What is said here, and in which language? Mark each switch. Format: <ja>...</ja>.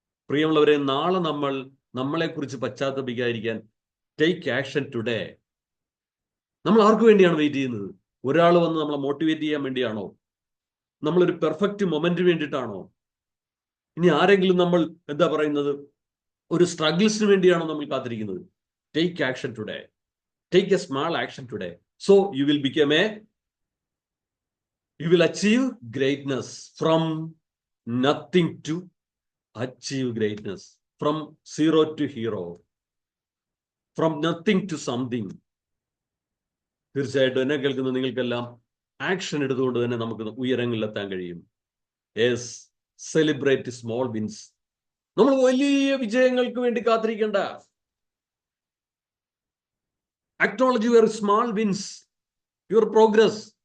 <ml>പ്രിയമുള്ളവരെ, നാളെ നമ്മളെക്കുറിച്ച് പശ്ചാത്തപിക്കാതിരിക്കാൻ</ml> <en>Take action today.</en> <ml>നമ്മൾ ആർക്ക് വേണ്ടിയാണ് വെയിറ്റ് ചെയ്യുന്നത്? ഒരാൾ വന്ന് നമ്മളെ മോട്ടിവേറ്റ് ചെയ്യാൻ വേണ്ടിയാണോ? നമ്മളൊരു പെർഫെക്റ്റ് മൊമെന്റിന് വേണ്ടിയിട്ടാണോ? ഇനി ആരെങ്കിലും നമ്മൾ എന്താ പറയുന്നത് ഒരു സ്ട്രഗിൾസിന് വേണ്ടിയാണോ നമ്മൾ കാത്തിരിക്കുന്നത്?</ml> <en>Take action today. Take a small action today. So you will achieve greatness. From nothing to achieve greatness. From zero to hero. From nothing to something.</en> <ml>തീർച്ചയായിട്ടും എന്നെ കേൾക്കുന്ന നിങ്ങൾക്കെല്ലാം ആക്ഷൻ എടുത്തുകൊണ്ട് തന്നെ നമുക്ക് ഉയരങ്ങളിലെത്താൻ കഴിയും.</ml> <en>Yes, celebrate small wins.</en> <ml>നമ്മൾ വലിയ വിജയങ്ങൾക്ക് വേണ്ടി കാത്തിരിക്കേണ്ട.</ml> <en>Acknowledge your small wins, your progress.</en>